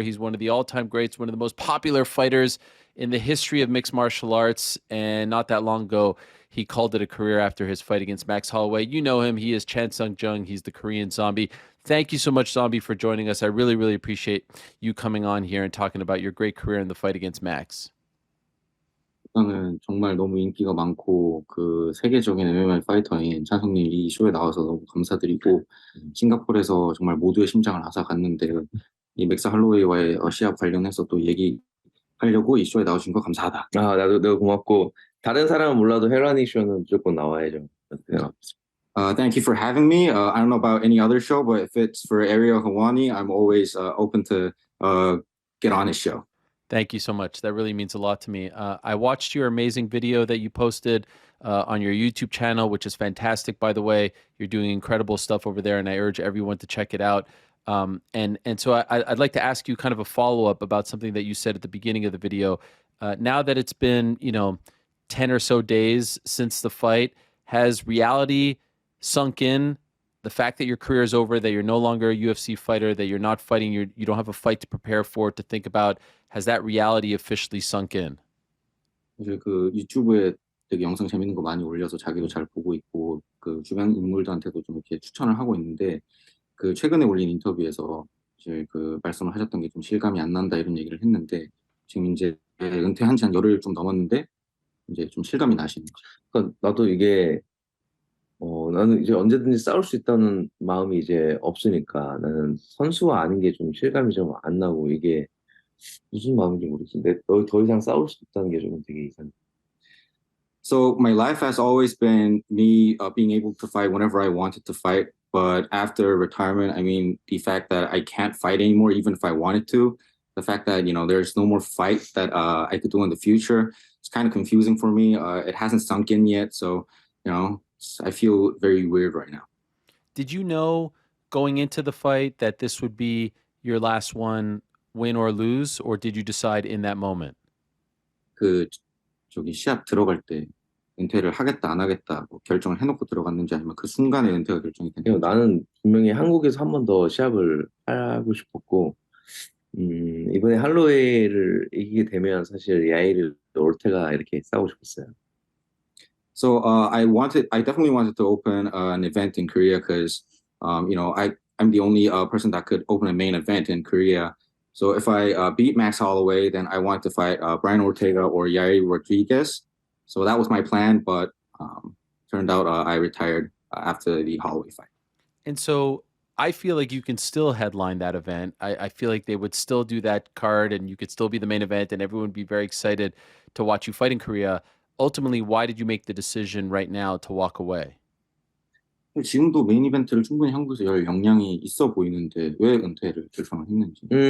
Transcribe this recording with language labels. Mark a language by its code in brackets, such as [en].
[en] He's one of the all-time greats, one of the most popular fighters in the history of mixed martial arts. And not that long ago, he called it a career after his fight against Max Holloway. You know him. He is Chan Sung-jung. He's the Korean zombie. Thank you so much, Zombie, for joining us. I really, really appreciate you coming on here and talking about your great career in the fight against Max. [ko] 일단은 정말 너무 인기가 많고 그 세계적인 MMA 파이터인 찬성님 이 쇼에 나와서 너무 감사드리고 싱가포르에서 정말 모두의 심장을 앗아갔는데 이 맥스 할로웨이와의 시합 관련해서 또 얘기하려고 이 쇼에 나오신 거 감사하다. 나도 고맙고 다른 사람은 몰라도 헬라니 쇼는 무조건 나와야죠. [en] Thank you for having me. I don't know about any other show, but if it's for Ariel Hawani, I'm always open to get on his show. Thank you so much. That really means a lot to me. I watched your amazing video that you posted on your YouTube channel, which is fantastic, by the way. You're doing incredible stuff over there, and I urge everyone to check it out. And so I'd like to ask you kind of a follow-up about something that you said at the beginning of the video. Now that it's been, 10 or so days since the fight, has reality sunk in? The fact that your career is over, that you're no longer a UFC fighter, that you're not fighting, you don't have a fight to prepare for, to think about, has that reality officially sunk in? [ko] 사실 그 유튜브에 되게 영상 재밌는 거 많이 올려서 자기도 잘 보고 있고 그 주변 인물들한테도 좀 이렇게 추천을 하고 있는데 그 최근에 올린 인터뷰에서 이제 그 말씀을 하셨던 게 좀 실감이 안 난다 이런 얘기를 했는데 지금 이제 은퇴한 지 한 열흘 좀 넘었는데 이제 좀 실감이 나시는 거죠. 그러니까 나도 이게 나는 이제 언제든지 싸울 수 있다는 마음이 이제 없으니까 나는 선수가 아닌 게 좀 실감이 좀 안 나고 이게 무슨 마음인지 모르겠는데 더 이상 싸울 수 없다는 게 좀 되게 이상해. [en] So my life has always been me being able to fight whenever I wanted to fight. But after retirement, I mean, the fact that I can't fight anymore, even if I wanted to, the fact that, there's no more fight that I could do in the future, it's kind of confusing for me. It hasn't sunk in yet. So, I feel very weird right now. Did you know going into the fight that this would be your last one, win or lose, or did you decide in that moment? [ko] 저기 시합 들어갈 때 은퇴를 하겠다 안 하겠다 뭐 결정을 해놓고 들어갔는지 아니면 그 순간에 은퇴가 결정이 됐는지. 나는 분명히 한국에서 한 번 더 시합을 하고 싶었고 이번에 할로웨이를 이기게 되면 사실 야이르 올테가 이렇게 싸우고 싶었어요. [en] So I definitely wanted to open an event in Korea because, I'm the only person that could open a main event in Korea. So if I beat Max Holloway, then I wanted to fight Brian Ortega or Yair Rodriguez. So that was my plan, but turned out I retired after the Holloway fight. And so I feel like you can still headline that event. I feel like they would still do that card and you could still be the main event and everyone would be very excited to watch you fight in Korea. Ultimately, why did you make the decision right now to walk away? [ko] 지금도 메인 이벤트를 충분히 한국에서 열 역량이 있어 보이는데 왜 은퇴를 결정을 했는지.